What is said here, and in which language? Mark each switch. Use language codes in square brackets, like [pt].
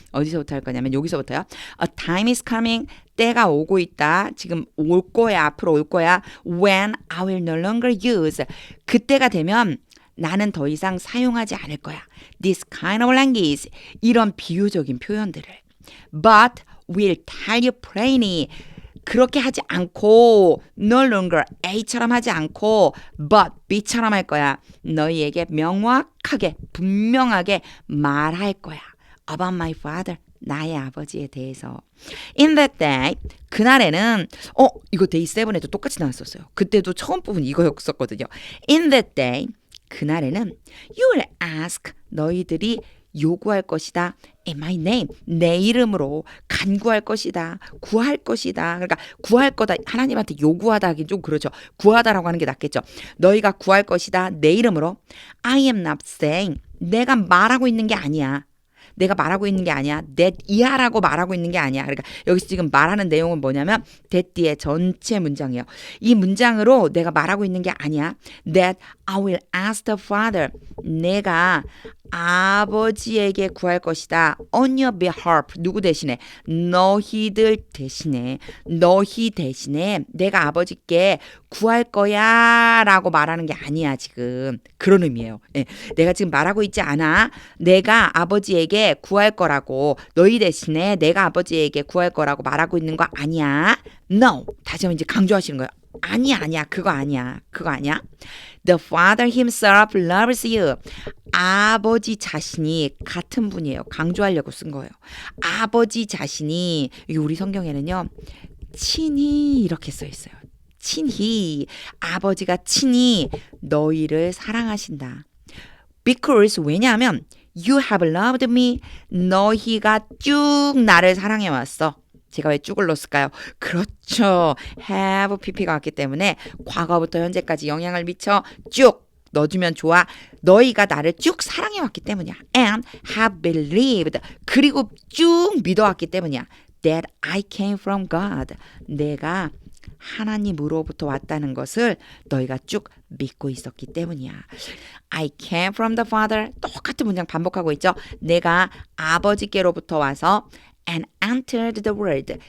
[ko] 어디서부터 할 거냐면 여기서부터요. [en] A time is coming. [ko] 때가 오고 있다. 지금 올 거야. 앞으로 올 거야. [en] When I will no longer use. [ko] 그때가 되면 나는 더 이상 사용하지 않을 거야. [en] This kind of language. [ko] 이런 비유적인 표현들을. [en] But will tell you plainly. [ko] 그렇게 하지 않고 no longer A처럼 하지 않고 but B처럼 할 거야. 너희에게 명확하게 분명하게 말할 거야. [en] About my father. [ko] 나의 아버지에 대해서. [en] In that day. [ko] 그날에는 이거 day 7에도 똑같이 나왔었어요. 그때도 처음 부분 이거였었거든요. [en] In that day. [ko] 그날에는 [en] you will ask [ko] 너희들이 요구할 것이다. [en] In my name. [ko] 내 이름으로 간구할 것이다. 구할 것이다. 그러니까 구할 거다. 하나님한테 요구하다 하긴 좀 그렇죠. 구하다라고 하는 게 낫겠죠. 너희가 구할 것이다. 내 이름으로. [en] I am not saying. [ko] 내가 말하고 있는 게 아니야. 내가 말하고 있는 게 아니야. that 이하라고 말하고 있는 게 아니야. 그러니까 여기서 지금 말하는 내용은 뭐냐면 that 뒤에 전체 문장이에요. 이 문장으로 내가 말하고 있는 게 아니야. [en] that I will ask the Father. [ko] 내가 아버지에게 구할 것이다. [en] on your behalf. [ko] 누구 대신에? 너희들 대신에. 너희 대신에 내가 아버지께 구할 거야 라고 말하는 게 아니야 지금. 그런 의미예요. 네. 내가 지금 말하고 있지 않아. 내가 아버지에게 구할 거라고. 너희 대신에 내가 아버지에게 구할 거라고 말하고 있는 거 아니야. No. 다시 한번 이제 강조하시는 거예요. 아니야. 그거 아니야. [en] The Father himself loves you. [ko] 아버지 자신이 같은 분이에요. 강조하려고 쓴 거예요. 아버지 자신이, 이게 우리 성경에는요, 친히 이렇게 써 있어요. 친히, 아버지가 친히 너희를 사랑하신다. [en] Because, [ko] 왜냐하면 [en] you have loved me. [ko] 너희가 쭉 나를 사랑해 왔어. 제가 왜 쭉을 넣었을까요? 그렇죠. have pp가 왔기 때문에 과거부터 현재까지 영향을 미쳐 쭉 넣어주면 좋아. 너희가 나를 쭉 사랑해 왔기 때문이야. [en] And have believed. [ko] 그리고 쭉 믿어왔기 때문이야. [en] That I came from God. [ko] 내가 하나님으로부터 왔다는 것을 너희가 쭉 믿고 있었기 때문이야. [en] I came from the Father. [ko] 똑같은 문장 반복하고 있죠. 내가 아버지께로부터 와서 [en] and entered the world.